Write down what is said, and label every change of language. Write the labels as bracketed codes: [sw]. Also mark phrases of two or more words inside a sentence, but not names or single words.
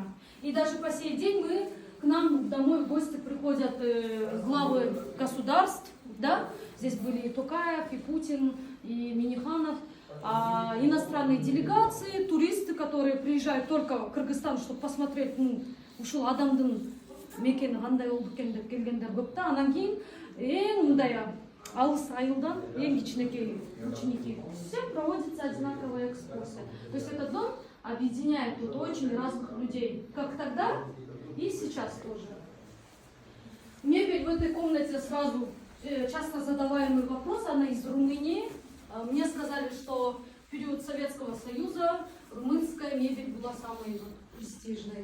[ru] И даже по сей день к нам домой в гости приходят главы государств. Да? Здесь были и Токаев, и Путин, и Миниханов. Иностранные делегации, туристы, которые приезжают только в Кыргызстан, чтобы посмотреть, [ky] ушел адамдың мекені қандай болду екен деп келгендер көп та. Анан кейін мындай алыс айылдан кичинекей ученики. [ru] Всем проводится одинаковая экскурсия. То есть этот дом объединяет тут очень разных людей, как тогда и сейчас тоже. Мебель в этой комнате сразу часто задаваемый вопрос, она из Румынии. Мне сказали, что в период Советского Союза румынская мебель была самой престижной.